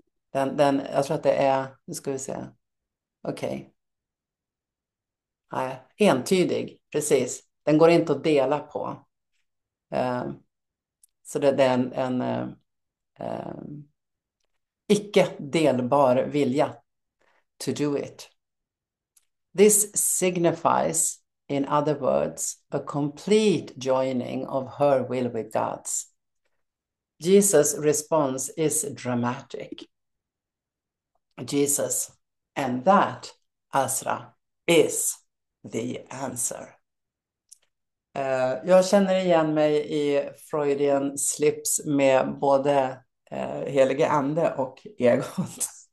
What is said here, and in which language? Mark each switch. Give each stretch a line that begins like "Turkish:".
Swedish: Jag tror att det är, nu ska vi se. Okej. Nej, entydig, precis. Den går inte att dela på. Så det är en icke delbar vilja
English: to do it. This signifies, in other words, a complete joining of her will with God's. Jesus' response is dramatic. Jesus, and that, Asra, is the answer.
Swedish: Jag känner igen mig i Freudian slips med både helige ande och egot.